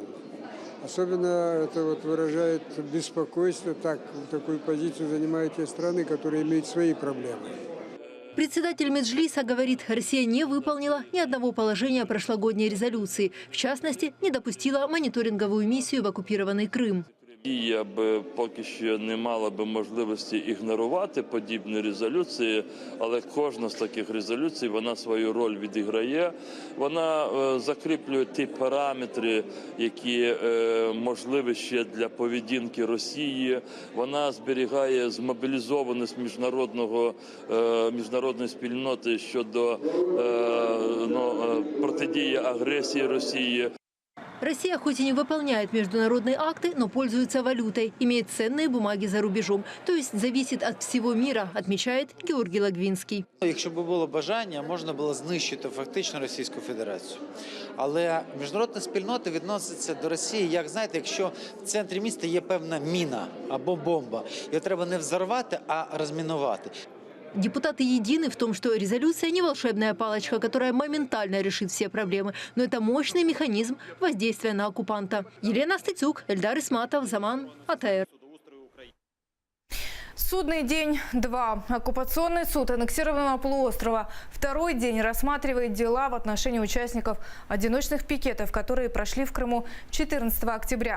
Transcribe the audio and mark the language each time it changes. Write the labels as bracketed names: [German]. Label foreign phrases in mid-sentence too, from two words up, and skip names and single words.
[Russian] Особенно это выражает беспокойство, такую позицию занимают те страны, которые имеют свои проблемы. Председатель Меджлиса говорит, Россия не выполнила ни одного положения прошлогодней резолюции. В частности, не допустила мониторинговую миссию в оккупированный Крым. [Ukrainian] Росія би поки що не мала би можливості ігнорувати подібні резолюції, але кожна з таких резолюцій, вона свою роль відіграє. Вона закріплює ті параметри, які можливі ще для поведінки Росії. Вона зберігає змобілізованість міжнародної спільноти щодо протидії агресії Росії. [Russian] Россия хоть и не выполняет международные акты, но пользуется валютой, имеет ценные бумаги за рубежом. То есть зависит от всего мира, отмечает Георгий Лагвинский. [Ukrainian] Якщо б було бажання, можна було знищити фактично Російську Федерацію. Але міжнародна спільнота відноситься до Росії, як, знаєте, якщо в центрі міста є певна міна або бомба. Її треба не взорвати, а розмінувати. [Russian] Депутаты едины в том, что резолюция не волшебная палочка, которая моментально решит все проблемы, но это мощный механизм воздействия на оккупанта. Елена Стецюк, Эльдар Исматов, Заман, АТР. Судный день 2. Оккупационный суд аннексированного полуострова второй день рассматривает дела в отношении участников одиночных пикетов, которые прошли в Крыму 14 октября.